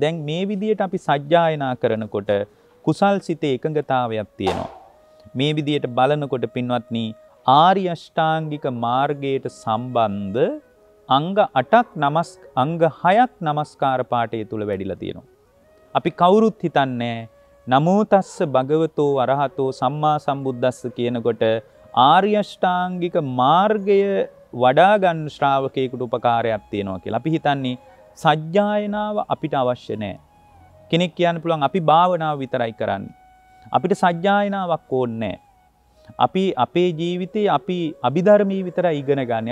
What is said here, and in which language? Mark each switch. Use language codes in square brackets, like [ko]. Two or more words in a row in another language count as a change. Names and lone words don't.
[si] දැන් මේ විදියට අපි සජ්ජායනා කරනකොට කුසල් සිතේ එකඟතාවයක් තියෙනවා. මේ විදියට බලනකොට පින්වත්නි ආර්ය අෂ්ටාංගික මාර්ගයට සම්බන්ධ අංග 6ක් නමස්කාර පාඨය තුල වැඩිලා තියෙනවා. අපි කවුරුත් හිතන්නේ [pi] නමෝ තස්ස භගවතෝ අරහතෝ සම්මා සම්බුද්දස්ස [si] කියනකොට ආර්ය අෂ්ටාංගික මාර්ගය වඩා ගන්න ශ්‍රාවකයෙකුට උපකාරයක් තියෙනවා කියලා. අපි හිතන්නේ සජ්ජායනාව අපිට අවශ්‍ය නැහැ. කෙනෙක් කියන්න පුළුවන් අපි භාවනාව විතරයි කරන්නේ. අපිට සජ්ජායනාවක් ඕනේ නැහැ. අපි අපේ ජීවිතේ අපි අභිධර්මී විතරයි ඉගෙන ගන්න.